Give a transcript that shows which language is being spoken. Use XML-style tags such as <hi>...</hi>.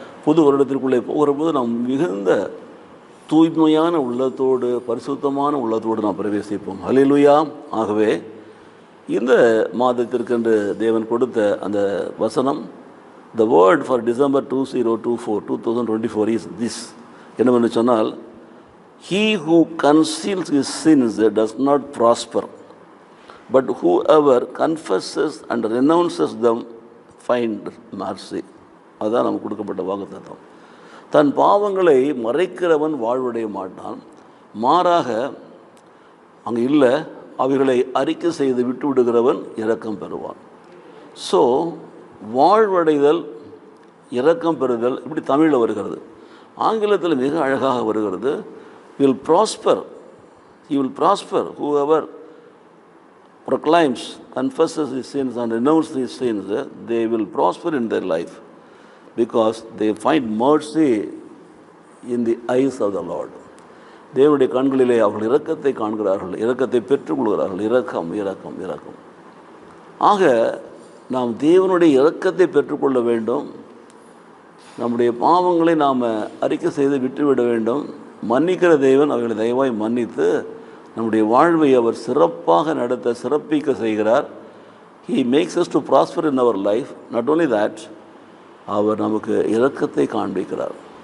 <ta>புது வருடத்திற்குள்ளே போகிற போது நாம் மிகுந்த தூய்மையான உள்ளத்தோடு, பரிசுத்தமான உள்ளத்தோடு நாம் பிரவேசிப்போம். ஹல்லேலூயா. ஆகவே இந்த மாதத்திற்கென்று தேவன் கொடுத்த அந்த வசனம்,</ta> <en>the word for December 2024 is this.</en> <ta>என்னவென்று சொன்னால்,</ta> <en>he who conceals his sins does not prosper, but whoever confesses and renounces them find mercy.</en> <ta>அதுதான் நமக்கு கொடுக்கப்பட்ட வாக்குத்தத்தம். தன் பாவங்களை மறைக்கிறவன் வாழ்வடைய மாட்டான், மாறாக அங்கே இல்லை, அவைகளை அறிக்கை செய்து விட்டு விடுகிறவன் இரக்கம் பெறுவான். ஸோ வாழ்வடைதல், இரக்கம் பெறுதல், இப்படி தமிழில் வருகிறது. ஆங்கிலத்தில் மிக அழகாக வருகிறது,</ta> <en>will prosper, he will prosper, whoever proclaims, confesses his sins and renounces his sins, they will prosper in their life because they find mercy in the eyes of the Lord.</en> <ta>தேவனுடைய கண்களிலே அவர்கள் இரக்கத்தை காண்கிறார்கள், இரக்கத்தை பெற்றுக்கொள்கிறார்கள். இரக்கம் இரக்கம் இரக்கம். ஆக நாம் தேவனுடைய இரக்கத்தை பெற்றுக்கொள்ள வேண்டும். நம்முடைய பாவங்களை நாம் அறிக்கை செய்து விட்டுவிட வேண்டும். மன்னிக்கிற தேவன் அவர்களை தயவாய் மன்னித்து நம்முடைய வாழ்வை அவர் சிறப்பாக நடத்த, சிறப்பிக்க செய்கிறார்.</ta> <en>He makes us to prosper in our life. Not only that,</en> <ta>அவர் நமக்கு இரக்கத்தை காண்பிக்கிறார்.</ta>